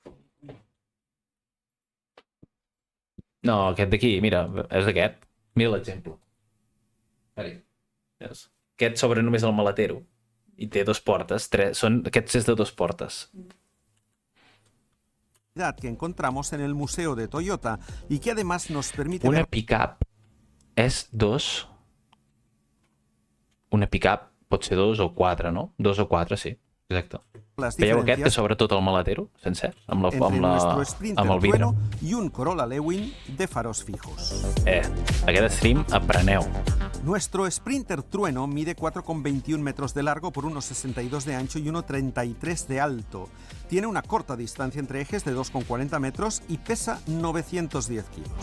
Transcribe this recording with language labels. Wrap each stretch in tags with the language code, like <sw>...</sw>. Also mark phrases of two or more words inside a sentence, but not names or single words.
<ca>No, aquest d'aquí, mira, és aquest. Mira l'exemple. Aquest s'obre només el maletero i té 2 portes. Aquest és de 2 portes.</ca> <es>que encontramos en el Museo de Toyota y que además nos permite</es> <ca>Una</ca> <es>ver...</es> <ca>pick-up és 2. Una pick-up pot ser 2 o 4, no? 2 o 4, sí. Exacte.</ca> <es>las</es> <ca>Veieu aquest, que</ca> <es>diferencias</es> <ca>sobretot el maletero, sencer, amb</ca> <es>entre nuestro Sprinter</es> <ca>el vidre.</ca> <es>Trueno y un Corolla Lewin de faros fijos.</es> <ca>Aquest stream apreneu.</ca> <es>Nuestro Sprinter Trueno mide 4,21 metros de largo por 1,62 de ancho y 1,33 de alto. Tiene una corta distancia entre ejes de 2,40 metros y pesa 910 kilos.</es>